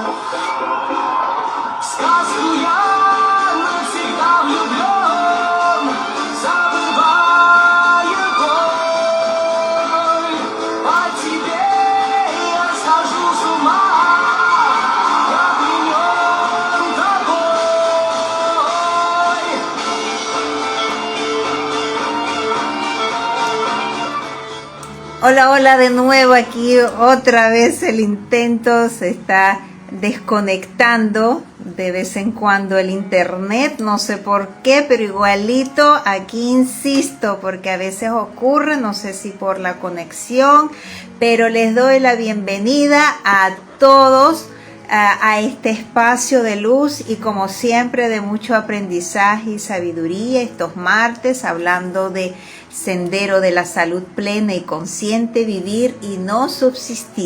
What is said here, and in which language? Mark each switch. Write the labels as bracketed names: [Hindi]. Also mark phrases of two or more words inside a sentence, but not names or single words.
[Russian] В сказку я навсегда влюблен, забывая боль. По тебе я схожу с ума, я пленен тобой. [Spanish] Hola, hola de nuevo aquí, otra vez el intento se está desconectando de vez en cuando el internet, no sé por qué, pero igualito aquí insisto porque a veces ocurre, no sé si por la conexión, pero les doy la bienvenida a todos a este espacio de luz y como siempre de mucho aprendizaje y sabiduría estos martes hablando de sendero de la salud plena y consciente, vivir y no subsistir.